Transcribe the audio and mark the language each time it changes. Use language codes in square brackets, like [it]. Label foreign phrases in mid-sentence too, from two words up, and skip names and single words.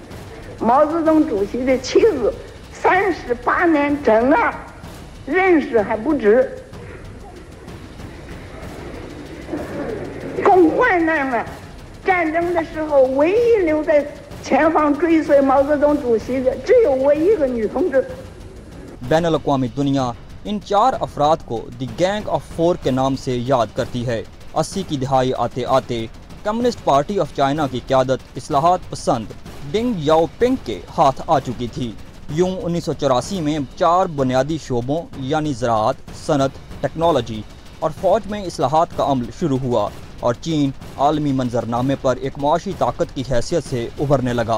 [zh] 毛泽东主席的妻子38年整了。认识还不止，更患难了。战争的时候，唯一留在前方追随毛泽东主席的，只有我一个女同志。 [ur] بین الاقوامی دنیا ان 4 افراد کو دی گینگ آف 4 کے نام سے یاد کرتی ہے. 80 کی دہائی آتے آتے کمیونسٹ پارٹی آف چائنا کی قیادت اصلاحات پسند ڈینگ یاؤپنگ کے ہاتھ آ چکی تھی. یوں 1984 میں 4 بنیادی شعبوں یعنی زراعت، صنعت، ٹیکنالوجی اور فوج میں اصلاحات کا عمل شروع ہوا اور چین عالمی منظرنامے پر ایک معاشی طاقت کی حیثیت سے ابھرنے لگا.